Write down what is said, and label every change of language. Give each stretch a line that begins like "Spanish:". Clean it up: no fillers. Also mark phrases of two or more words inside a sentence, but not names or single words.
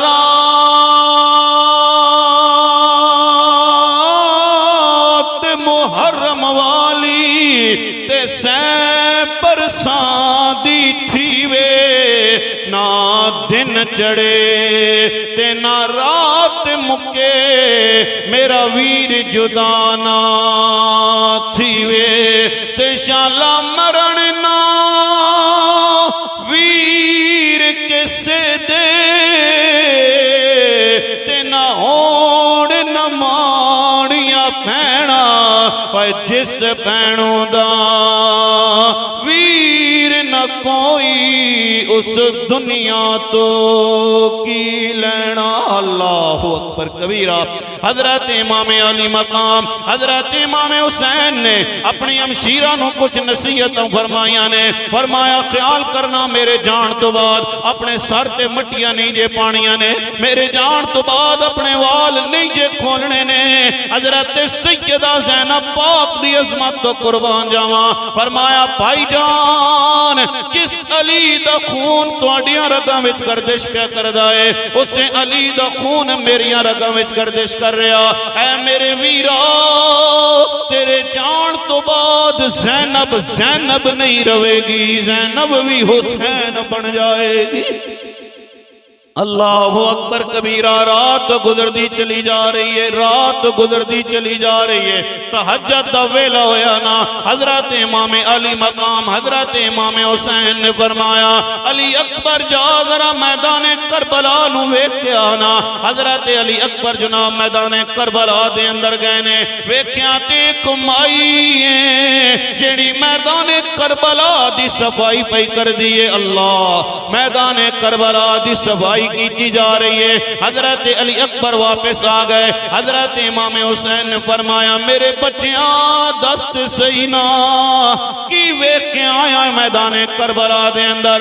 Punjabi: رات محرم والی تے سین برساں دی تھی وے، نہ دن چڑھے تے نہ رات مکے، میرا ویر جدا نہ تھی وے، تے شالا مرن نہ ویر کسے دے، تے نہ ہوڑ نہ ماڑیاں پہنا، پر جس پہنوں دا ویر نہ کوئی اس دنیا تو کی لینا۔
Arabic: اللہ اکبر کبیرہ۔
Punjabi: حضرت امام علی مقام حضرت امام حسین نے اپنی ہمشیرہ نو کچھ نصیحتوں فرمایا نے، فرمایا خیال کرنا میرے جان تو بعد اپنے سر تے مٹیاں نہیں جے پانیاں نے، میرے جان تو بعد اپنے وال نہیں جے کھولنے نے۔ حضرت سیدہ زینب پاک دی عظمت تو قربان جاواں، فرمایا بھائی جان جس علی دا خون تواڈیاں رگاں وچ گردش پیا کردا ہے، اس سے علی دا خون میریاں رگاں وچ گردش کر رہا۔ اے میرے ویرا تیرے جان تو بعد زینب زینب نہیں روے گی، زینب بھی حسین بن جائے گی۔
Arabic: اللہ اکبر کبیرہ۔
Punjabi: رات گزردی چلی جا رہی ہے، رات گزردی چلی جا رہی ہے، تہجد دا ویلا ہویا نا، حضرت امام علی مقام حضرت امام حسین نے فرمایا علی اکبر جا ذرا میدان کربلا نو ویکھ کے آنا۔ حضرت علی اکبر جناب میدان کربلا دے اندر گئے نے، ویکھیا تے ایک مائی ہے جیڑی میدان کربلا دی صفائی پئی کر دیئے۔ اللہ میدان کربلا دی صفائی کی جا رہی ہے۔ حضرت علی اکبر واپس آ گئے، حضرت امام حسین نے فرمایا میرے بچیاں دست سینا کی ویکھ کے آیا میدان کربلا دے اندر؟